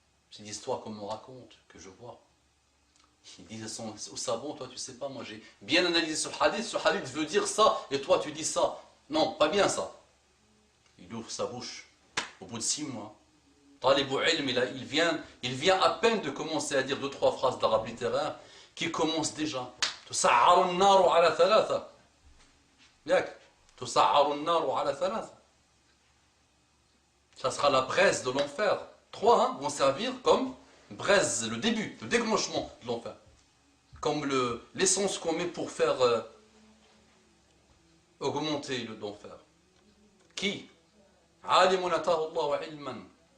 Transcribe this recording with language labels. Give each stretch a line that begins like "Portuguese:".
French: C'est l'histoire qu'on me raconte, que je vois. Ils disent aux savants, toi tu sais pas, moi j'ai bien analysé ce hadith veut dire ça, et toi tu dis ça. Non, pas bien ça. Il ouvre sa bouche, au bout de 6 mois. Talibou ilm, il vient à peine de commencer à dire 2-3 phrases d'arabe littéraire, qui commencent déjà.
Arabic: تسعر النار على ثلاثة. ياك تسعر النار على ثلاثة.
French: Ça sera la braise de l'enfer. 3 vont servir comme braise, le début, le déclenchement de l'enfer. Comme l'essence qu'on met pour faire augmenter l'enfer.
Arabic: Qui? عالم أتاه الله علما.